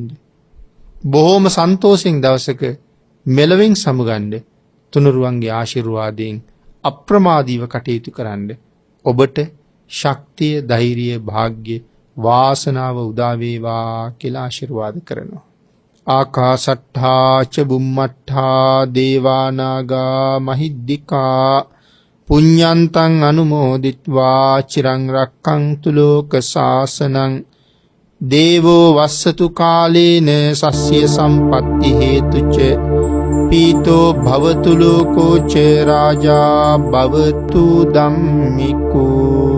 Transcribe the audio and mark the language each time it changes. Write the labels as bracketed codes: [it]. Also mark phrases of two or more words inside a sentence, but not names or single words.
[si] බොහොම සන්තෝෂෙන් දවසක මෙලොවින් සමුගන්න තුනුරුවන්ගේ ආශිර්වාදයෙන් අප්‍රමාදීව කටයුතු කරන්න. ඔබට ශක්තිය, ධෛර්යය, වාග්ය, වාසනාව උදා වේවා කියලා ආශිර්වාද කරනවා. [pi] ආකාශට්ඨා ච බුම්මට්ඨා දේවා නාග මහිද්దికා පුඤ්ඤන්තං අනුමෝදිත්වා චිරං රක්ඛන්තු ලෝක සාසනං දේවෝ වස්සතු කාලේන සස්්‍ය සම්පත්ති හේතුච පීතෝ භවතු ලෝකෝ ච රාජා භවතු ධම්මිකෝ.